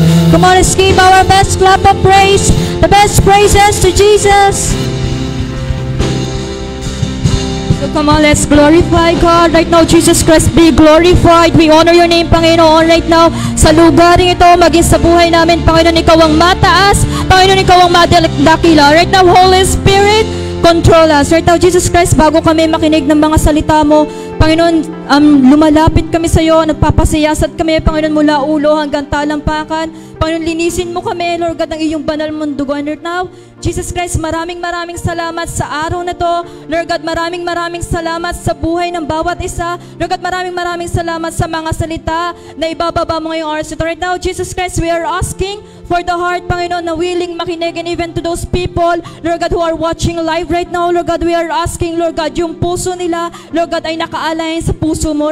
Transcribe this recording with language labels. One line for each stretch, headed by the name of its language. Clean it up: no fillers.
English: Come on, let's give our best clap of praise, the best praises to Jesus. So come on, let's glorify God right now. Jesus Christ, be glorified. We honor your name, Panginoon, right now.
Filipino: Sa lugaring ito, maging sa buhay namin, Panginoon, ikaw ang mataas. Panginoon, ikaw ang madakila.
English: Right now, Holy Spirit, control us.
Filipino: Right now, Jesus Christ, bago kami makinig ng mga salita mo, Panginoon, lumalapit kami sa iyo, nagpapasiyasat kami, Panginoon, mula ulo hanggang talampakan. Panginoon, linisin mo kami, Lord God, ng iyong banal mong dugo.
English: And right now, Jesus Christ,
Filipino: maraming salamat sa araw na to. Lord God, maraming salamat sa buhay ng bawat isa. Lord God, maraming salamat sa mga salita na ibababa mo ngayong oras ito.
English: Right now, Jesus Christ, we are asking for the heart, Panginoon,
Filipino: na willing makinig,
English: and even to those people, Lord God, who are watching live right now, Lord God, we are asking, Lord God,
Filipino: yung puso nila,
English: Lord God,
Filipino: ay nakaalay sa puso mo.